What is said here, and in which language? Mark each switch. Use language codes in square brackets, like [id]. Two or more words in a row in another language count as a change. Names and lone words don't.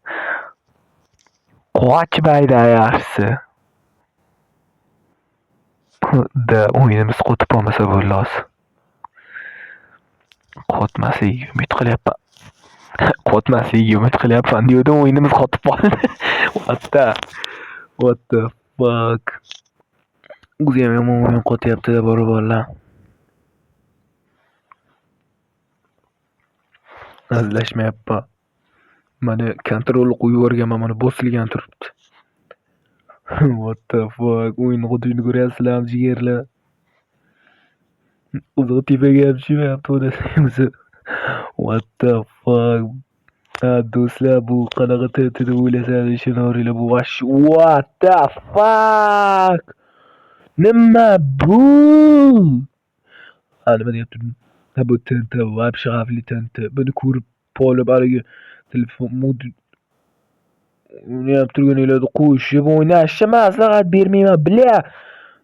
[uz] Qochmaydi yaxshisi. Da o'yinimiz qotib qolmasa bo'ladi. Qotmasligiga umid qilyapman. Qotmasligiga umid qilyapman dedim, o'yinimiz qotib qoldi. [en] What the fuck? [uz] O'zi ham yomon o'yin qotyapti-da bolalar. Azlashmayapman. Mana kontrolni qo'yib yuborganman, mana bosilgan turibdi. [en] What the fuck? [uz] O'yinni qotishini ko'ryapsizlarmi jigarlar? O'zi tepaga ham tushyapti o'zi. [en] What the fuck? [uz] Do'stlar, bu qanaqa TNT deb o'ylasangiz ishonavringlar, bu [en] what the fuck? [uz] Nima bu? Nima deyaptim? Bu TNT, вообще xavfli TNT. Buni ko'rib qolib haligi telefon modul o'ynab turganinglarni qo'shib o'ynashni maslahat bermayman, bля.